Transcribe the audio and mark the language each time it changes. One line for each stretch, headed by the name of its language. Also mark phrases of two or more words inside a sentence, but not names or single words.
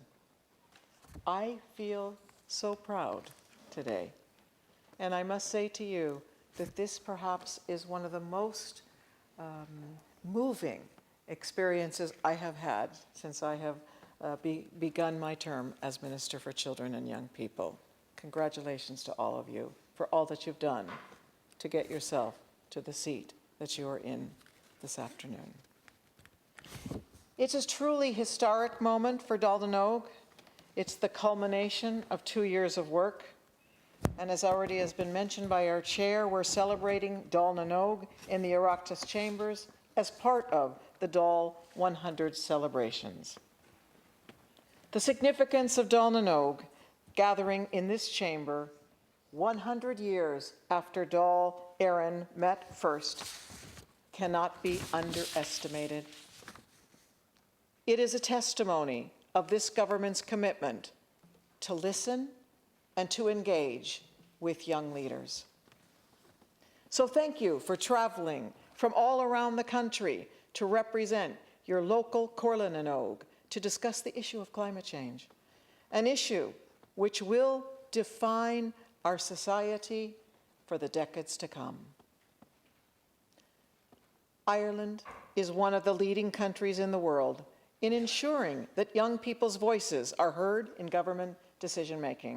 English: I feel so proud today, and I must say to you that this perhaps is one of the most moving experiences I have had since I have begun my term as Minister for Children and Young People. Congratulations to all of you for all that you've done to get yourself to the seat that you are in this afternoon. It's a truly historic moment for Dáil na noÓg. It's the culmination of 2 years of work. And as already has been mentioned by our chair, we're celebrating Dáil na noÓg in the Oireachtas chambers as part of the Dáil 100 celebrations. The significance of Dáil na noÓg gathering in this chamber 100 years after Dáil Éireann met first cannot be underestimated. It is a testimony of this government's commitment to listen and to engage with young leaders. So thank you for traveling from all around the country to represent your local Comhairle na noÓg to discuss the issue of climate change, an issue which will define our society for the decades to come. Ireland is one of the leading countries in the world in ensuring that young people's voices are heard in government decision-making.